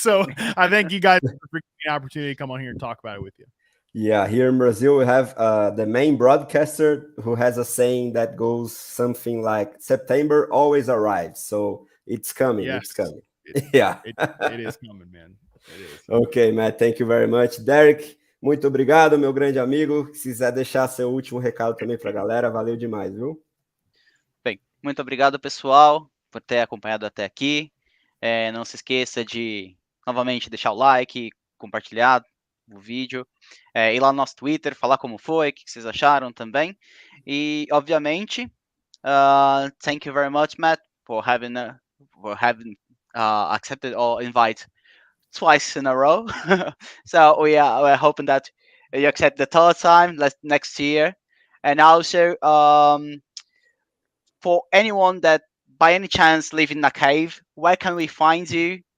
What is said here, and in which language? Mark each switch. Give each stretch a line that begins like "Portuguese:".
English: So I thank you guys for the opportunity to come on here and talk about it with you. Yeah, here in Brazil, we have the main broadcaster who has a saying that goes something like, September always arrives. So it's coming. Yes. It's coming. It is coming, man. It is. Okay, Matt, thank you very much.
Portuguese: Derek, muito obrigado, meu grande amigo. Se quiser deixar seu último recado também para a galera, valeu demais, viu? Bem, muito obrigado, pessoal, por ter acompanhado até aqui. Não se esqueça de, novamente, deixar o like, compartilhar o vídeo, ir lá no nosso Twitter, falar como foi, o que vocês acharam também. E, obviamente,
English: thank you very much, Matt, for having accepted our invite twice in a row. So we're hoping that you accept the third time next year. And also, for anyone that by any chance live in a cave, where can we find you?